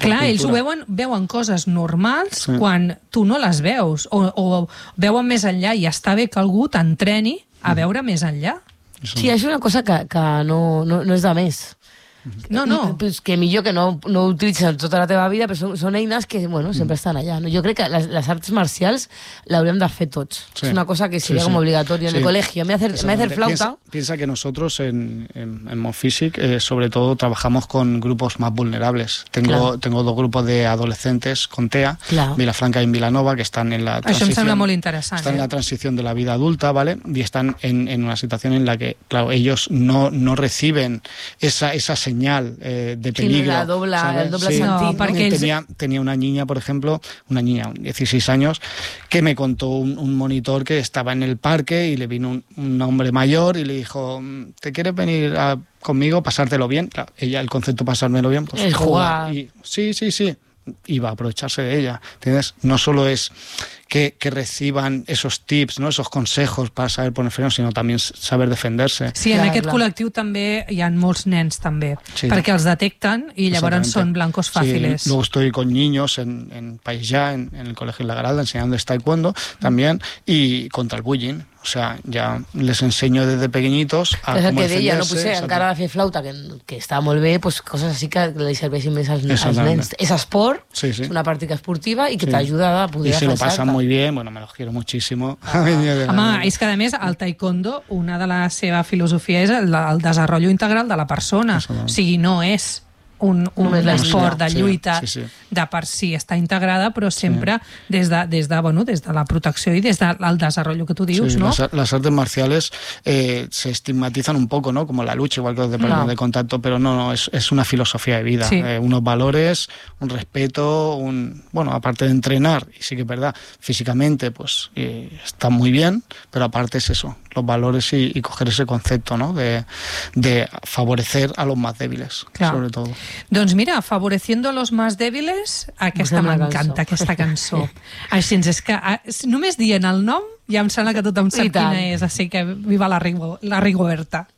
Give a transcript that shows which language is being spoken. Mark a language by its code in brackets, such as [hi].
[ca] Clar, ells ho veuen coses normals quan tu no les veus, o veuen més enllà, i està bé que algú t'entreni a veure més enllà. Sí, és una cosa que no és de més. No. Pues que millor que no utilitzen tota la teva vida, però són eines que, bueno, sempre estan allà. No? Jo crec que les arts marcials l'hauríem de fer tots. Sí. És una cosa que seria com obligatòria en el col·legi. M'he de fer flauta. [es] Piensa que nosotros en Monfísic sobre todo trabajamos con grupos más vulnerables. Tengo dos grupos de adolescentes con TEA, Vilafranca y Vilanova, que están en la transición. [ca] Això em sembla molt interessant. [es] Están en la transición de la vida adulta, ¿vale? Y están en una situación en la que, claro, ellos no reciben esa señal de peligro. Sí, la dobla sí, sentido. No, porque tenía una niña, por ejemplo, una niña de 16 años, que me contó un monitor que estaba en el parque y le vino un hombre mayor y le dijo, ¿te quieres venir conmigo, pasártelo bien? Claro, ella, el concepto pasármelo bien, pues jugar. Sí. Y va a aprovecharse de ella. ¿Entiendes? No solo es que reciban esos tips, no esos consejos para saber poner freno, sino también saber defenderse. [ca] Sí, en aquest col·lectiu també hi ha molts nens, també, perquè els detecten i llavors són [es] blancos fáciles. Sí, luego estoy con niños en Paisà, en el Colegio La Garalda, enseñando taekwondo también, y contra el bullying. O sea, ya les enseño desde pequeñitos a cómo defenderse. Que de ella no puse en cara de [ca] fer flauta, [es] que estaba [ca] molt bé, [es] pues cosas así que le [ca] serveixen més als nens. És esport, sí. Una pràctica esportiva i que t'ajuda a poder defensar. I [es] si lo pasan muy bien, bueno, me los quiero muchísimo. [ca] Home, és que a més, el taekwondo, una de la seva filosofia és el desenvolupament integral de la persona. O sigui, no és un esport de lluita de per si està integrada, però sempre des de la protecció i des del desenvolupament que tu dius, no? [es] Les artes marciales se estigmatizan un poco, ¿no? Como la lucha, igual que los deportes de contacto, pero no, es una filosofía de vida. Sí. Unos valores, un respeto, bueno, aparte de entrenar, y sí que es verdad, físicamente, pues está muy bien, pero aparte es eso, los valores y coger ese concepto, ¿no? De favorecer a los más débiles, sobre todo. [ca] Doncs mira, [es] favoreciendo a los más débiles, [ca] aquesta m'encanta, aquesta cançó. Així és que només dient el nom ja em sembla que tothom sap quina és, així que viva la Rigoberta.